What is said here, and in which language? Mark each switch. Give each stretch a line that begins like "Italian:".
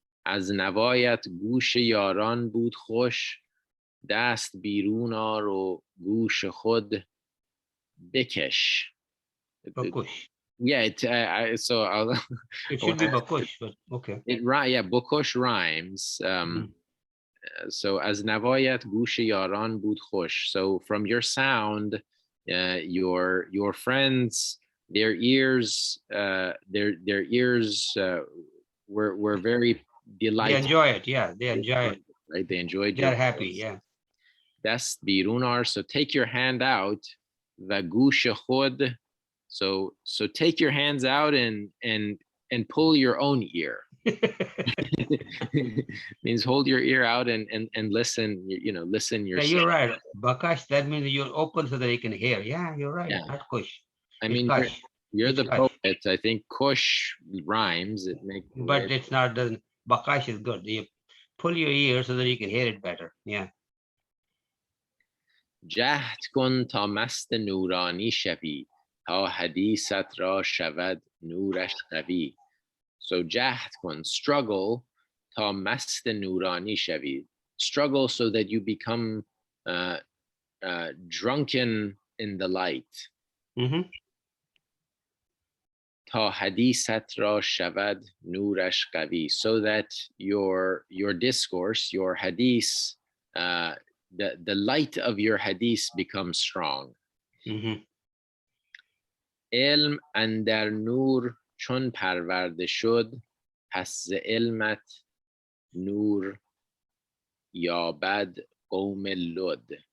Persian: از نوایت گوش یاران بود خوش، دست بیرون آر و گوش خود بکش.
English: Bakush. Yeah, it should be bakush, but okay. Bakush rhymes. So as
Persian: نوایت گوش یاران بود خوش.
English: So from your sound, your friends, their ears were very delighted. They enjoy it, yeah. They enjoy it. Right? They enjoyed it. They're happy, yeah. Dast birun ar, so take your hand out,
Persian: و گوش خود.
English: So take your hands out and pull your own ear. Means hold your ear out and listen, listen Yeah, yourself. you're right. Bakash, that means you're open so that you can hear. Yeah, you're right. Yeah. Not kush. I It's mean, kush. you're It's the kush. poet. I think kush rhymes. It makes But it's not, doesn't, Bakash is good. You pull your ear so that you can hear it better. Yeah.
Persian: جهد کن تا مست نورانی شوی تا حدیثت را شود نورش قوی.
English: So
Persian: جهد کن,
English: struggle
Persian: تا مست نورانی شوی.
English: Struggle so that you become drunken in the light. Mm-hmm.
Persian: تا حدیثت را شود نورش قوی.
English: So that your discourse, your hadith, the light of your hadith becomes strong. Mm-hmm.
Persian: علم اندر نور چون پرورده شد پس ز علمت نور یابد قوم لد.